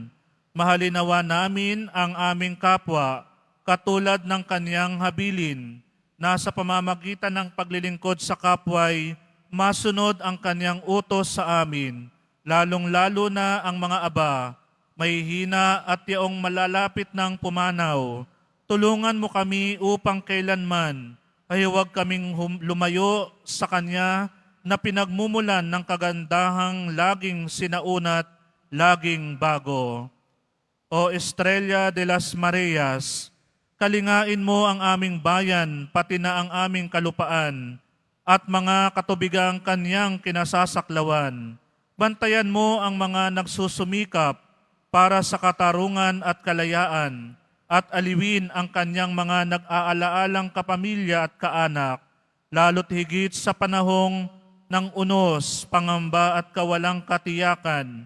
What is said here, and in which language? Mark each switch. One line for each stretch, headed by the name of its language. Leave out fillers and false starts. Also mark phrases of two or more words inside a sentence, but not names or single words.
Filipino: Mahalinawa namin ang aming kapwa, katulad ng kanyang habilin, na sa pamamagitan ng paglilingkod sa kapway, masunod ang kanyang utos sa amin, lalong-lalo na ang mga aba, may hina at yaong malalapit ng pumanaw. Tulungan mo kami upang kailanman ay huwag kaming lumayo sa Kanya na pinagmumulan ng kagandahang laging sinaunat, laging bago. O Estrella de las Marias, kalingain mo ang aming bayan, pati na ang aming kalupaan, at mga katubigang Kanyang kinasasaklawan. Bantayan mo ang mga nagsusumikap para sa katarungan at kalayaan, at aliwin ang kanyang mga nag-aalaalang kapamilya at kaanak, lalo't higit sa panahong ng unos, pangamba at kawalang katiyakan.